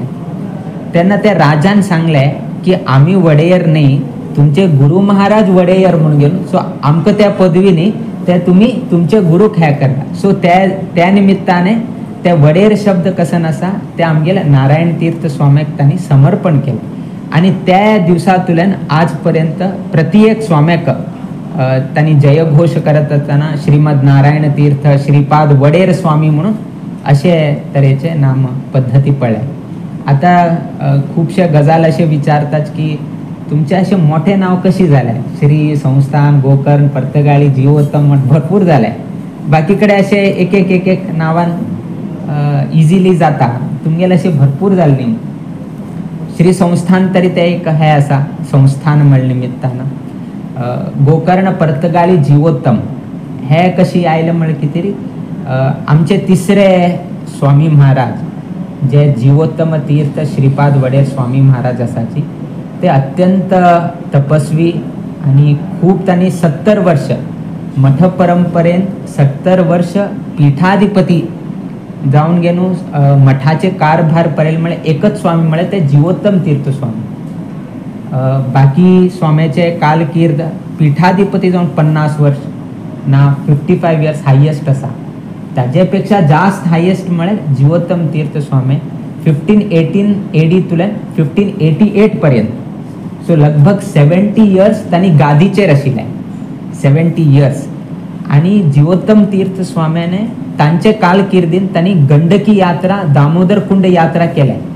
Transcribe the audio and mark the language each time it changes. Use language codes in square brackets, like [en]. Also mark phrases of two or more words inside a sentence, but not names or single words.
[kok] तेन्ना ते राजान सांगले की आमी वडेयर न्ही तुमचे गुरु महाराज वडेयर म्हणून घेवन सो आमकां त्या पदवीनी ते तुमी तुमचे गुरूक हे करा। सो त्या निमित्ताने ते वडेर शब्द कसन आसा ते आमगेले नारायण तीर्थ स्वाम्याक तांणी समर्पण केले आणि त्या दिवसांतल्यान आज पर्यंत प्रत्येक स्वाम्याक तांणी जयघोष करत असताना श्रीमद नारायण तीर्थ श्रीपाद वडेर स्वामी म्हणून असे तरेचे नाम पद्धती पळय। आता खूपशे गजाल असे विचारतात की तुमचे असे मोठे नाव कशी झाले श्री संस्थान गोकर्ण पर्तगाळी जिवोत्तम मठ भरपूर झाले बाकीकडे असे एक एक नावान इजिली जाता तुमगेले असे भरपूर जाले न्ही। श्री संस्थान तरी ते एक हे आसा संस्थान म्हण निमित्तानं गोकर्ण पर्तगाळी जिवोत्तम हे कशी आयले म्हण कितें आमचे तिसरे स्वामी महाराज जे जिवोत्तम तीर्थ श्रीपाद वडेर स्वामी महाराज आसाची ते अत्यंत तपस्वी आणि खूप त्यांनी 70 वर्ष मठ परंपरेन 70 वर्ष पीठाधिपती जाऊन गेनू मठाचे कारभार परेल म्हणजे एकच स्वामी म्हणजे ते जिवोत्तम तीर्थ स्वामी। बाकी स्वाम्याचे कालकीर्द पीठाधिपती जाऊन 50 वर्ष ना 55 [en] years highest [kok] असा. ताजेपेक्षा जास्त हायेस्ट म्हळ्यार जीवोत्तम तीर्थ स्वामी 1518 AD तुल्यान 1588 पर्यंत. सो लगभग 70 इयर्स तांणी गादीचेर आशिल्ले, 70 इयर्स. आणि जीवोत्तम तीर्थ स्वाम्याने तांचे कारकिर्दीन तांणी गंडकी यात्रा, दामोदर कुंड यात्रा केल्या.